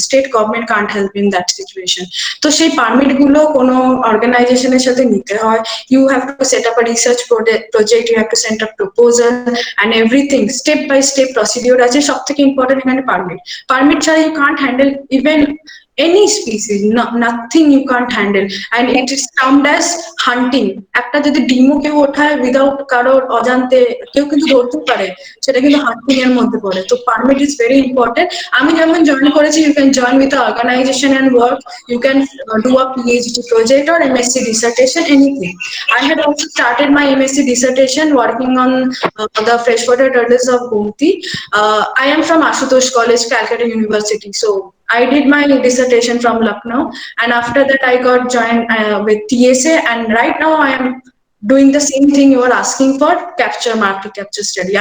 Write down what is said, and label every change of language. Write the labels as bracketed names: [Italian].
[English] State government can't help in that situation. [Bangla] তো সেই permit গুলো কোনো অর্গানাইজেশনের সাথে নিতে হয়। [English] you have to set up a research project, you have to send up proposal and everything, step by step procedure [Bangla] আছে। সব থেকে ইম্পর্টেন্ট এখানে পারমিট ছাড়া [English] You can't handle even any species, nothing you can't handle, and it is termed as hunting. [Bangla] একটা যদি ডিমও কেউ ওঠায় উইদাউট কারোর অজান্তে কেউ কিন্তু ধরতে পারে, সেটা কিন্তু হান্টিং এর মধ্যে পড়ে। [English] তো permit is very important. [Bangla] আমি যেমন জয়েন করেছি, [English] You can join with organization and work, you can do a PhD project or MSc dissertation, anything. I had also started my MSc dissertation working on the freshwater turtles of Gomti. I am from Ashutosh College, Calcutta University. So I did my dissertation from Lucknow, and after that I got joined with TSA, and right now I am doing the same thing you are asking for, capture mark to capture study.